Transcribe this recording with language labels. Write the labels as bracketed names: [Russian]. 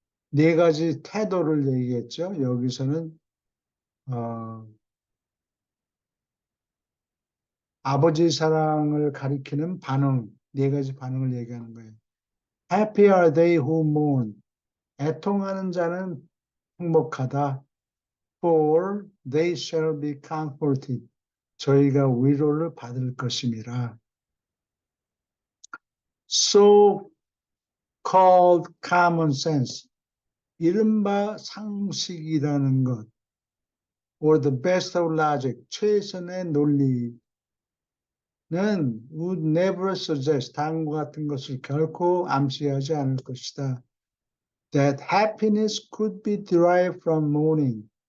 [Korean] 네 가지 태도를 얘기했죠. 여기서는 아버지 사랑을 가리키는 반응, 네 가지 반응을 얘기하는 거예요. [English] Happy are they who mourn. [Korean] 애통하는 자는 행복하다. [English] For they shall be comforted. [Korean] 저희가 위로를 받을 것임이라. [English] So called common sense. [Korean] 이른바 상식이라는 것. [English] Or the best of logic. [Korean] 최선의 논리는 [English] would never suggest. [Korean] 다음과 같은 것을 결코 암시하지 않을 것이다. [English] That happiness could be derived from mourning.